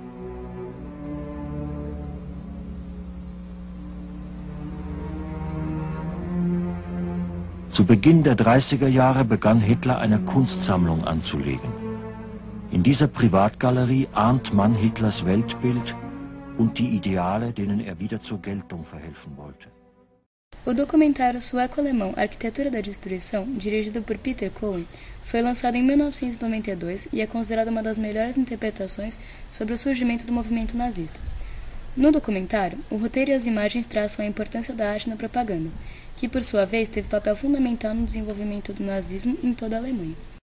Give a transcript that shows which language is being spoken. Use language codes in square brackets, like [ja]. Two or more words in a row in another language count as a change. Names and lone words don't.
[de] Zu Beginn der 30er Jahre begann Hitler eine Kunstsammlung anzulegen. In dieser Privatgalerie ahnt man Hitlers Weltbild und die Ideale, denen er wieder zur Geltung verhelfen wollte. [pt] O documentário sueco-alemão Arquitetura da Destruição, dirigido por Peter Cohen, foi lançado em 1992 e é considerado uma das melhores interpretações sobre o surgimento do movimento nazista. No documentário, o roteiro e as imagens traçam a importância da arte na propaganda, que por sua vez teve papel fundamental no desenvolvimento do nazismo em toda a Alemanha.